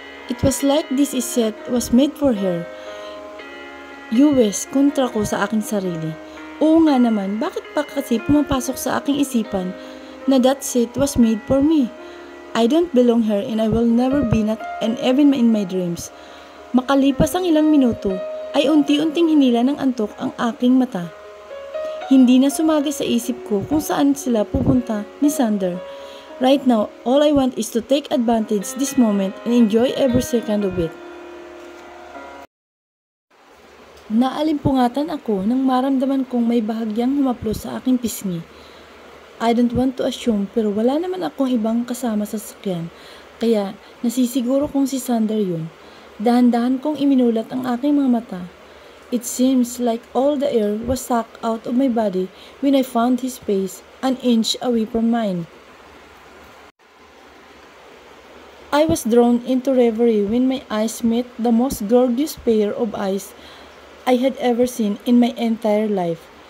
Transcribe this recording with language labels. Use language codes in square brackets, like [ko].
[en] It was like this set was made for her. US [tl] kontra ko sa aking sarili. Oo nga naman, bakit pa kasi pumapasok sa aking isipan na [en] that seat was made for me? I don't belong here and I will never be, not and even in my dreams. [tl] Makalipas ang ilang minuto, ay unti-unting hinila ng antok ang aking mata. Hindi na sumagi sa isip ko kung saan sila pupunta ni Sander. [en] Right now, all I want is to take advantage this moment and enjoy every second of it. [tl] Naalimpungatan ako nang maramdaman kong may bahagyang humaplos sa aking pisngi. [en] I don't want to assume [tl] pero wala naman akong ibang kasama sa sasakyan, kaya nasisiguro kong si Sander yun. Dahan-dahan kong iminulat ang aking mga mata. [en] It seems like all the air was sucked out of my body when I found his face an inch away from mine. I was drawn into reverie when my eyes met the most gorgeous pair of eyes I had ever seen in my entire life.